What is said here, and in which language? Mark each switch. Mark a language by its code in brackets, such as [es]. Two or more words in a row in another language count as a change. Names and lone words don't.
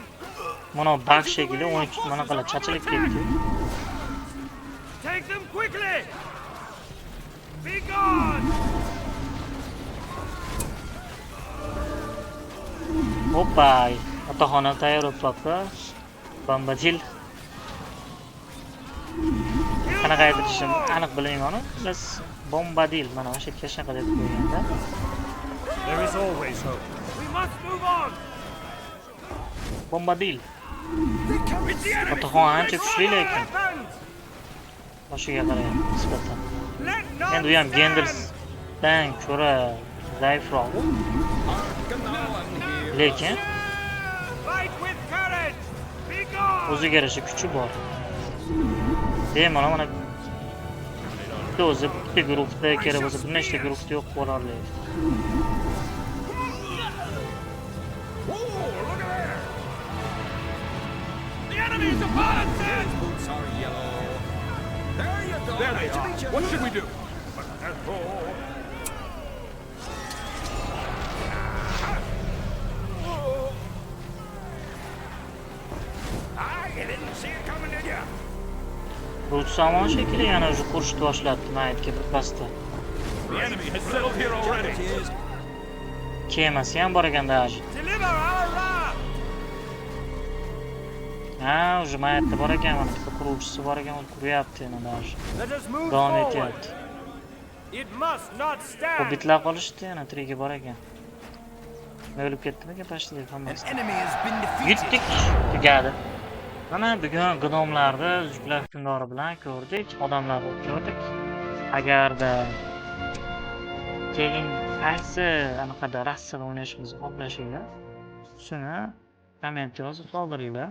[uz] Mana bug shekilli 12 mana qala chachilib ketdi. [en] Take them quickly! Be gone! [uz] Hoppa, otaxona tayyor bo'libdi. Bombadil. Qanaqa aytishim aniq bilmayman. Biz bombadil mana o'sha yerga shunaqa deb qo'yganda. [en] There is always hope. We must move on! Bombadil. It's the enemy! [uz] Otaxon ancha kuchli [en] Draw your [uz] lekin [en] weapons! [uz] boshiga qarayapti nisbatan. [en] Let none [uz] Endi u ham [en] stand! [uz] Gendersdan ko'ra zaifroq. Lekin [en] Fight with courage! Be gone! [uz] o'ziga yarasha kuchi bor. Bemalol mana bitta o'zi bitta guruhda kerak bo'lsa bir nechta guruhda yo'q bo'la oladi. [en] Oh, look at there! The enemy is upon us! His boots are yellow. There you go. There they Nice to are. meet you. What should we do? I didn't see it coming, did ya? [uz] Rus samon shekilli yana o'zi qurishni boshladi maytga bir pasda. [en] The enemy has settled here already. [uz] Kemasi ham bor ekan даже. [en] Deliver our wrath! [uz] Ha, o'zi maytda bor ekan, mana bitta quruvchisi bor ekan, u quryapti yana даже. [en] Let us move [uz] Davom [en] forward. [uz] etyapti. [en] It must not stand. [uz] Hobbitlar qolishdi, yana tirigi bor ekan. O'lib ketdimi pashli hammasi. [en] Enemy has been defeated. [uz] Yutdik, tugadi. Mana bugun gnomlarni uzuklar hukmdori bilan ko'rdik, odamlarni ko'rdik. Agarda keyin qaysi anaqada rassada o'ynashimizni xohlashinglar, shuni komment yozib qoldiringlar.